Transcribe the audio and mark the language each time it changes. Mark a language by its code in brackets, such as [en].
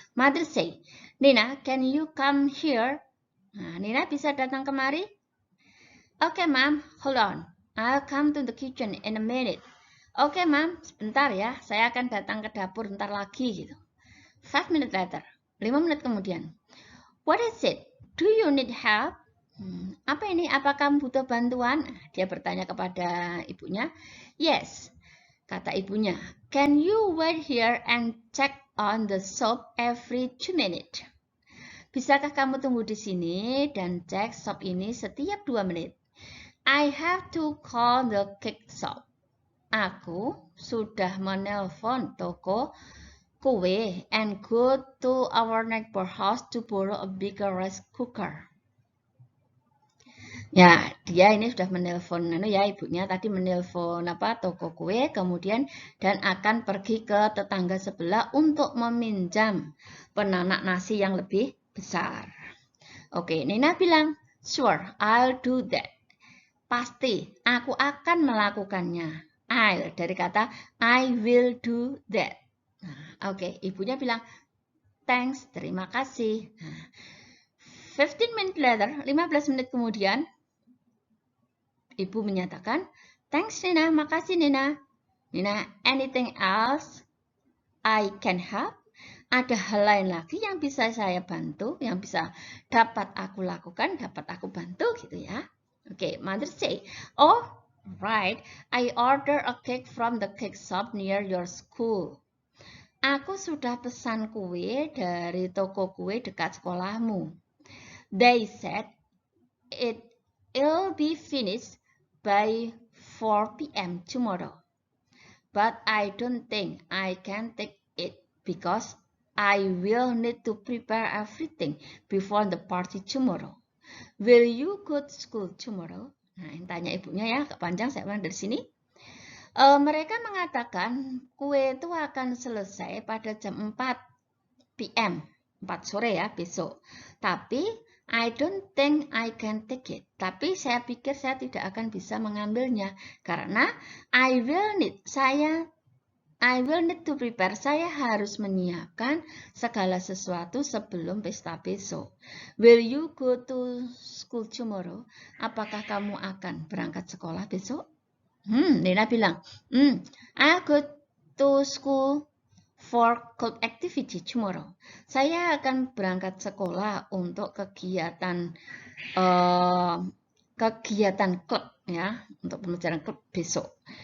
[en] Mother say, Nina, can you come here? [id] Nah, Nina bisa datang kemari? [en] Oke, Mom, hold on. I'll come to the kitchen in a minute. [id] Oke, Mom, sebentar ya. Saya akan datang ke dapur bentar lagi gitu. [en] 5 minutes later. [id] 5 menit kemudian. [en] What is it? Do you need help? [id] Apa ini? Apa kamu butuh bantuan? Dia bertanya kepada ibunya. Yes, kata ibunya. [en] Can you wait here and check on the shop every 2 minutes? [id] Bisakah kamu tunggu di sini dan cek shop ini setiap 2 menit? [en] I have to call the cake shop. [id] Aku sudah menelpon toko kue [en] and go to our neighbor house to borrow a bigger rice cooker. [id] Ya, dia ini sudah menelpon ya ibunya tadi menelpon toko kue kemudian dan akan pergi ke tetangga sebelah untuk meminjam penanak nasi yang lebih besar. [en] Oke, [id] Nina bilang, [en] "Sure, I'll do that." [id] Pasti, aku akan melakukannya. [en] I'll [id] dari kata [en] I will do that. [id] Oke, ibunya bilang, [en] thanks, [id] terima kasih. Nah, [en] 15 minutes later, [id] 15 menit kemudian, ibu menyatakan, [en] thanks Nina, [id] makasih Nina. [en] Nina, anything else I can help? [id] Ada hal lain lagi yang bisa saya bantu, yang bisa dapat aku lakukan, dapat aku bantu gitu ya. [en] Oke, mother say, oh right, I order a cake from the cake shop near your school. [id] Aku sudah pesan kue dari toko kue dekat sekolahmu. [en] They said it'll be finished by 4 p.m. tomorrow. But I don't think I can take it because I will need to prepare everything before the party tomorrow. Will you go to school tomorrow? [id] Nah, yang tanya ibunya ya, agak panjang saya ulang dari sini. Mereka mengatakan kue itu akan selesai pada jam 4 p.m. 4 sore ya besok. Tapi [en] I don't think I can take it. [id] Tapi saya pikir saya tidak akan bisa mengambilnya karena [en] I will need to prepare. [id] Saya harus menyiapkan segala sesuatu sebelum pesta besok. [en] Will you go to school tomorrow? [id] Apakah kamu akan berangkat sekolah besok? Nina bilang, [en] I'll go to school for club activity tomorrow. [id] Saya akan berangkat sekolah untuk kegiatan klub ya, untuk pembelajaran klub besok.